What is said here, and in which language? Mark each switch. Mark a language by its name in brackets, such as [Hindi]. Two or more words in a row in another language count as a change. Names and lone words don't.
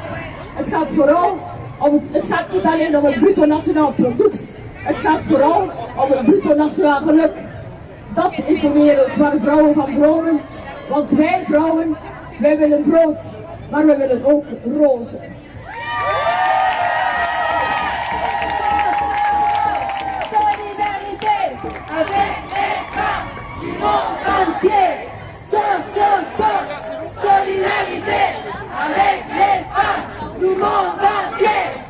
[Dutch] Het gaat niet alleen om het bruto nationaal product. Het gaat vooral om het bruto nationaal geluk. Dat is de wereld waar vrouwen van dromen. Want wij vrouwen, wij willen brood, maar we willen ook rozen. [French] Solidarité avec les femmes du monde entier. Solidarité avec les femmes du monde entier.